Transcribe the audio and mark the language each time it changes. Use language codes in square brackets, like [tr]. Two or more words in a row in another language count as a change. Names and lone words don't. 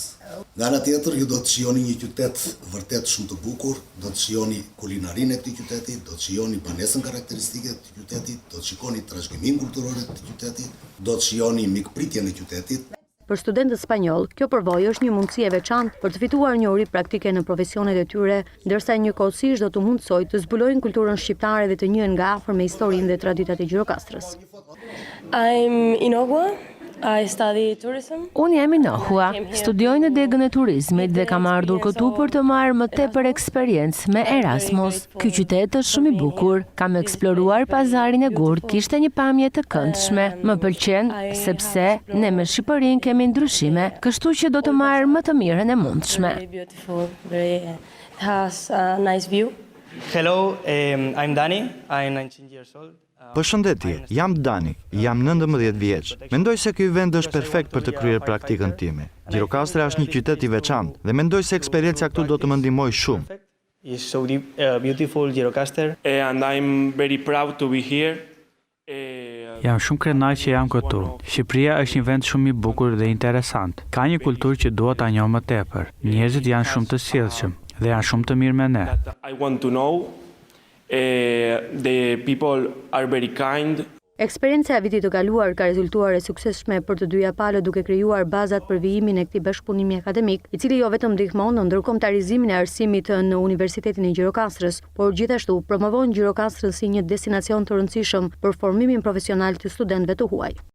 [sq] Nga ana tjetër, ju do të shijoni një qytet vërtet shumë të bukur, do të shijoni kulinarinë e këtij qyteti, do të shijoni banesën karakteristike të qytetit, do të shikoni trashëgiminë kulturore të qytetit, do të shijoni mikpritjen e qytetit. Për studentët spanjoll, kjo përvojë është një mundësi e veçantë për të fituar njohuri praktike në profesionet e tyre, ndërsa njëkohësisht do të mundsojë të zbulojnë kulturën shqiptare dhe të njihen nga afër me historinë dhe traditat e Gjirokastrës. [en] I'm Inogua. I study tourism. [sq] Unë jam Inohua, studioj në degën e turizmit dhe kam ardhur këtu për të marrë më tepër eksperiencë me Erasmus. Ky qytet është shumë i bukur, kam eksploruar pazarin e Gurë, kishte një pamje të këndshme. Më pëlqen sepse ne me Shqipërinë kemi ndryshime, kështu që do të marr më të mirën e mundshme. [en] Very beautiful, very has a nice view. Hello, I'm Dani. I'm 19 years old. [sq] Përshëndetje, jam Dani, jam 19 vjeç. Mendoj se ky vend është perfekt për të kryer praktikën time. Gjirokastra është një qytet i veçantë dhe mendoj se eksperjenca këtu do të më ndihmojë shumë. [en] It's so beautiful Gjirokastër. And I'm very proud to be here. [sq] Jam shumë krenar që jam këtu. Shqipëria është një vend shumë i bukur dhe interesant. Ka një kulturë që dua ta njoh më tepër. Njerëzit janë shumë të sjellshëm dhe janë shumë të mirë me ne. [en] I want to know. The people are very kind. [sq] Eksperjenca e vitit të kaluar ka rezultuar e suksesshme për të dyja palët duke krijuar bazat për vijimin e këtij bashkëpunimi akademik, i cili jo vetëm ndihmon në ndërkombëtarizimin e arsimit në Universitetin e Gjirokastrës, por gjithashtu promovon Gjirokastrën si një destinacion të rëndësishëm për formimin profesional të studentëve të huaj.